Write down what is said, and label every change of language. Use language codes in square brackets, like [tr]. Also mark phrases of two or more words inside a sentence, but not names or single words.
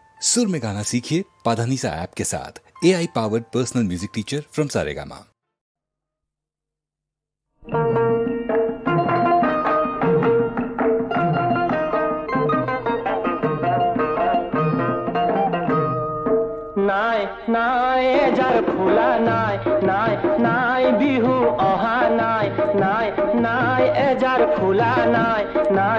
[hi] सुर में गाना सीखिए पाधानीसा ऐप के साथ। [en] AI powered personal music teacher from [hi] सारेगामा। [as] নাই নাই যাৰ ফুলা নাই নাই নাই বিহু অহা নাই নাই নাই এজাৰ ফুলা নাই নাই